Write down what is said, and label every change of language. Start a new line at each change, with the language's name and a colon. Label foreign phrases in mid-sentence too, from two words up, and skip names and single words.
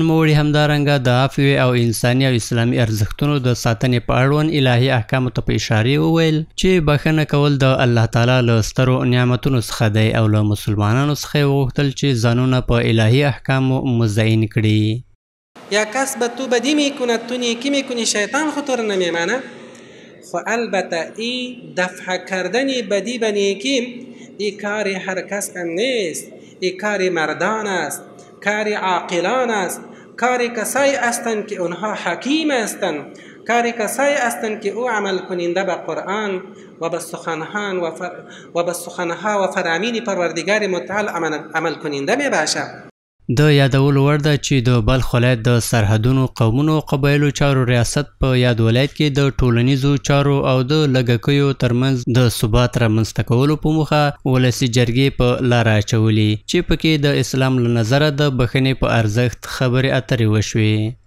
Pashto: نوموړي همدارنګه د عفو او انساني او اسلامي ارزښتونو د ساتنې په اړوند الهي احکامو ته په اشارې وویل چې بښنه کول د الله تعالی له سترو نعمتونو څخه دی او له مسلمانانو څخه یې وغوښتل چې ځانونه په الهي احکامو مزین کړي.
Persian: یا کس به تو بدی میکند تو نیکی میکنی شیطان خود رو نمیمانه. خو البته این دفع کردن بدی به نیکی این کار هر کس هم نیست. این کار مردان است، کار عاقلان است، کار کسایی هستند که اونها حکیم هستند، کار کسایی هستند که او عمل کننده به قرآن و به سخنها و فرامین پروردگار متعال عمل کننده می باشه.
Pashto: د یادولو وړ ده چې د بلخ ولایت د سرحدونو قومونو او قبایلو چارو ریاست په یاد ولایت کې د ټولنیزو چارو او د لږکیو ترمنځ د ثبات رامنځته کولو په موخه ولسي جرګې په لاره اچولې چې پکې د اسلام له نظره د بښنې په ارزښت خبرې اترې وشوې.